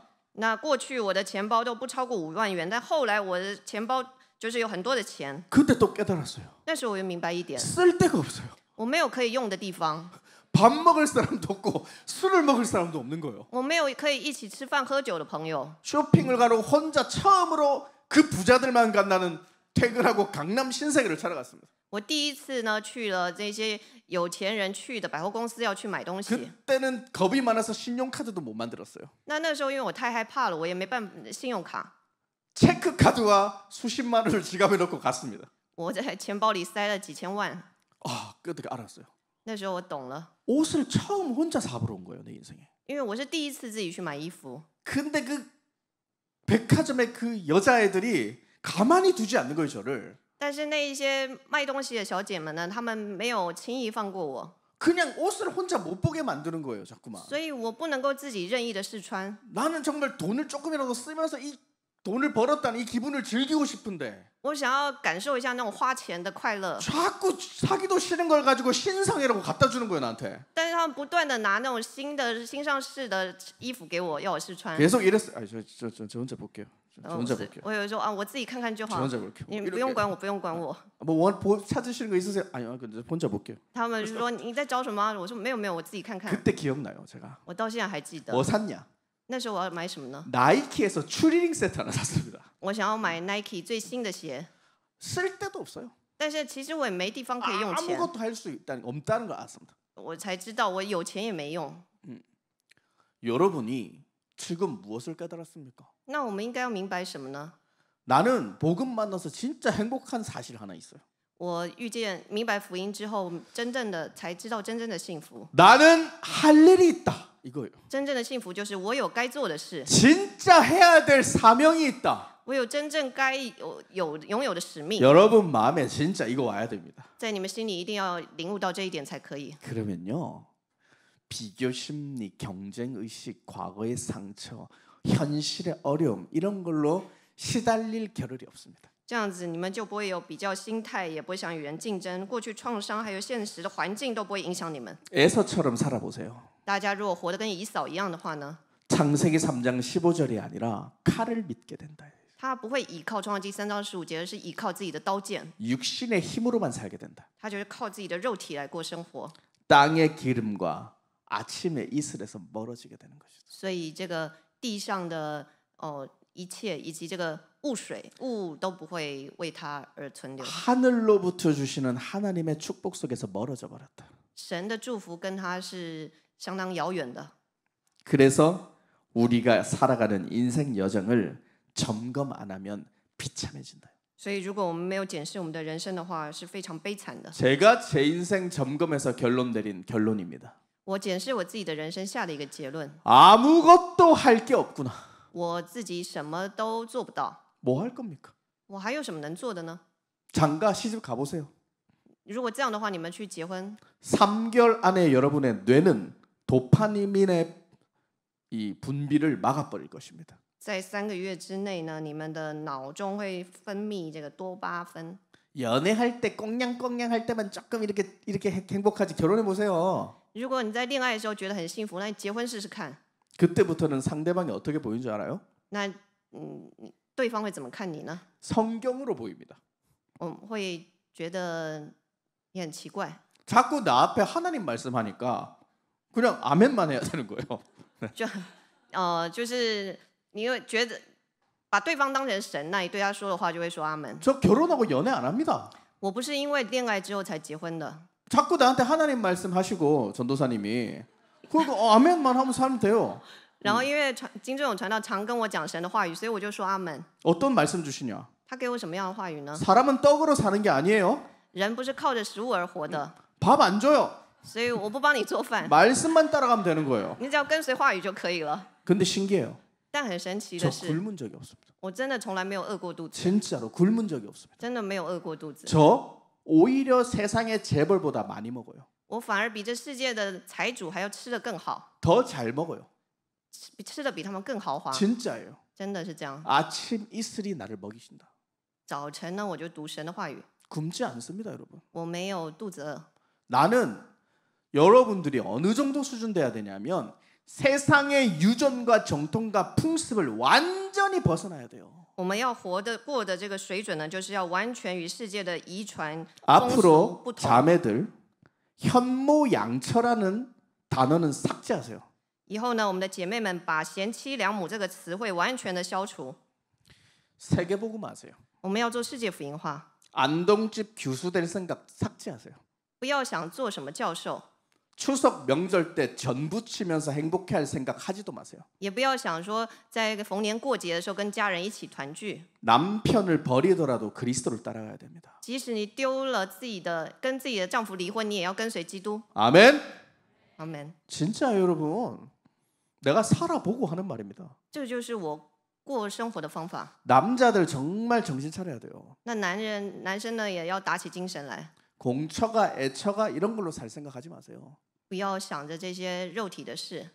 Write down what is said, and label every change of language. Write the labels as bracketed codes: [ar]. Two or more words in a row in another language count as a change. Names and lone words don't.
[zh] 那过去我的钱包都不超过5万元，但后来我的钱包就是有很多的钱。 [ko] 그때 또 깨달았어요. [zh] 但是我又明白一点， [ko] 쓸 데가 없어요. [zh] 我没有可以用的地方， [ko] 밥 먹을 사람도 없고 술을 먹을 사람도 없는 거예요. [zh] 我没有可以一起吃饭喝酒的朋友。 [ko] 쇼핑을 가러 혼자 처음으로 그 부자들만 간다는 퇴근하고 강남 신세계를 찾아갔습니다. [zh] 我第一次呢去了这些有钱人去的百货公司要去买东西。 [ko] 그때는 겁이 많아서 신용카드도 못 만들었어요. [zh] 那时候因为我太害怕了，我也没办信用卡， [ko] 체크카드와 수십만 원을 지갑에 넣고 갔습니다. [zh] 我在钱包里塞了几千万。 [ko] 아, 그때 알았어요. [zh] 那时候我懂了， [ko] 옷을 처음 혼자 사보러 온 거예요, 내 인생에. [zh] 因为我是第一次自己去买衣服。 [ko] 근데 그 백화점의 그 여자애들이 가만히 두지 않는 거예요, 저를. [zh] 但是那一些卖东西的小姐们呢，她们没有轻易放过我， [ko] 그냥 옷을 혼자 못 보게 만드는 거예요, 자꾸만. [zh] 所以我不能够自己任意的试穿。 [ko] 나는 정말 돈을 조금이라도 쓰면서 이 돈을 벌었다는 이 기분을 즐기고 싶은데 [zh] 我想要感受一下那种花钱的快乐， [ko] 자꾸 사기도 싫은 걸 가지고 신상이라고 갖다 주는 거예요, 나한테. [zh] 但是他们不断的拿那种新上市的衣服给我，要我试穿。 [ko] 계속 이랬어요. 저 혼자 볼게요. 저 [zh] 然后 [ko] 혼자 볼게요. [zh] 我有时候啊，我自己看看就 저 好， [ko] 혼자 볼게요. [zh] 你不用管我，不用管我。 [ko] 찾으시는 거 있으세요? 아니요, 혼자 볼게요. [zh] 他们就说你在找什么啊？我说没有没有，我自己看看。 [ko] 그때 기억나요, 제가. [zh] 我到现在还记得， [ko] 뭐 샀냐? [zh] 那时候我要买什么呢？ [ko] 나이키에서 추리닝 세트 하나 샀습니다. [zh] 我想要买 Nike 最新的鞋， [ko] 쓸 데도 없어요. [zh] 但是其实我也没地方可以用钱， [ko] 아무것도 할 수 없다는 걸 알았습니다. [zh] 我才知道我有钱也没用。 [ko] 여러분이 지금 무엇을 깨달았습니까? [zh] 那我们应该要明白什么呢？ [ko] 나는 복음 만나서 진짜 행복한 사실 하나 있어요. [zh] 我明白福音之后，真正的才知道真正的幸福。 [ko] 나는 할 일이 있다. 이거예요. [zh] 真正的幸福就是我有该做的事， [ko] 진짜 해야 될 사명이 있다. [zh] 我有真正该拥有的使命。 [ko] 여러분 마음에 진짜 이거 와야 됩니다. [zh] 在你们心里一定要领悟到这一点才可以。 [ko] 그러면요. 비교 심리, 경쟁 의식, 과거의 상처, 현실의 어려움 이런 걸로 시달릴 겨를이 없습니다. [zh] 这样子，你们就不会有比较心态，也不会想与人竞争，过去创伤还有现实的环境都不会影响你们。 [ko] 에서처럼 살아보세요. [zh] 大家如果活得跟以扫一样的话呢， [ko] 창세기 3장 15절이 아니라 칼을 믿게 된다. [zh] 他不会倚靠创世纪3章15节，而是倚靠自己的刀剑， [ko] 육신의 힘으로만 살게 된다. [zh] 他就是靠自己的肉体来过生活。 [ko] 땅의 기름과 아침의 이슬에서 멀어지게 되는 것이죠. [zh] 所以这个地上的一切以及这个雾都不会为他而存留。 [ko] 하늘로부터 주시는 하나님의 축복 속에서 멀어져 버렸다. [zh] 神的祝福跟他是相当遥远的。 [ko] 그래서 우리가 살아가는 인생 여정을 점검 안 하면 비참해진다. [zh] 所以如果我们没有检视我们的人生的话，是非常悲惨的。 [ko] 제가 제 인생 점검해서 결론 내린 결론입니다. [zh] 我检视我自己的人生下的一个结论， [ko] 아무것도 할 게 없구나. [zh] 我自己什么都做不到， [ko] 뭐 할 겁니까? [zh] 我还有什么能做的呢？ [ko] 장가 시집 가보세요. [zh] 如果这样的话，你们去结婚， [ko] 3개월 안에 여러분의 뇌는 도파민의 이 분비를 막아버릴 것입니다. [zh] 在3个月之内呢，你们的脑中会分泌这个多巴胺。 [ko] 연애할 때 꽁냥꽁냥 할 때만 조금 이렇게 행복하지. 결혼해 보세요. [zh] 如果你在恋爱的时候觉得很幸福，那你结婚试试看。 [ko] 그때부터는 상대방이 어떻게 보이는 줄 알아요? [zh] 那对方会怎么看你呢？ [ko] 성경으로 보입니다. [zh] 会觉得你很奇怪， [ko] 자꾸 나 앞에 하나님 말씀하니까 그냥 아멘만 해야 되는 거예요. [zh] 就是你会觉得把对方当成神，那你对他说的话就会说阿门。 [ko] 저 결혼하고 연애 안 합니다. [zh] 我不是因为恋爱之后才结婚的， [ko] 자꾸 나한테 하나님 말씀하시고 전도사님이 그거 아멘만 하면 살면 돼요. [zh] 然后因为金正勇传道常跟我讲神的话语，所以我就说阿门。 [ko] 어떤 말씀 주시냐? [zh] 他给我什么样的话语呢？ [ko] 사람은 떡으로 사는 게 아니에요. [zh] 人不是靠着食物而活的， [ko] 밥 안 줘요. [zh] 所以我不帮你做饭， [ko] 말씀만 따라가면 되는 거예요. [zh] 你只要跟随话语就可以了。 [ko] 근데 신기해요. [zh] 但很神奇 저 的是， [ko] 굶은 적이 없습니다. [zh] 我真的从来没有饿过肚子， [ko] 진짜로 굶은 적이 없습니다. [zh] 真的没有饿过肚子。 [ko] 저 오히려 세상의 재벌보다 많이 먹어요. [zh] 我反而比这世界的财主还要吃得更好， [ko] 더 잘 먹어요. [zh] 吃的比他们更豪华， [ko] 진짜예요. [zh] 真的是这样。 [ko] 아침 이슬이 나를 먹이신다. [zh] 早晨呢，我就读神的话语， [ko] 굶지 않습니다, 여러분. [zh] 我没有肚子饿。 [ko] 나는 여러분들이 어느 정도 수준 돼야 되냐면 세상의 유전과 정통과 풍습을 완전히 벗어나야 돼요. [zh] 我们要过的这个水准呢，就是要完全与世界的遗传风俗 [ko] 앞으로 [zh] 不同。 [ko] 자매들 현모양처라는 단어는 삭제하세요. [zh] 以后呢，我们的姐妹们把贤妻良母这个词汇完全的消除。 [ko] 세계복음하세요. [zh] 我们要做世界福音化， [ko] 안동집 교수 될 생각 삭제하세요. [zh] 不要想做什么教授， [ko] 추석 명절 때 전부 치면서 행복해할 생각 하지도 마세요. [zh] 也不要想说在逢年过节的时候跟家人一起团聚。 [ko] 남편을 버리더라도 그리스도를 따라가야 됩니다. [zh] 即使你丢了跟自己的丈夫离婚，你也要跟随基督。 [ko] 아멘. [zh] 阿门。 [ko] 진짜 여러분, 내가 살아보고 하는 말입니다. [zh] 这个就是我过生活的方法。 [ko] 남자들 정말 정신 차려야 돼요. [zh] 那男生呢也要打起精神来， [ko] 공처가 애처가 이런 걸로 살 생각하지 마세요. [zh] 不要想着这些肉体的事。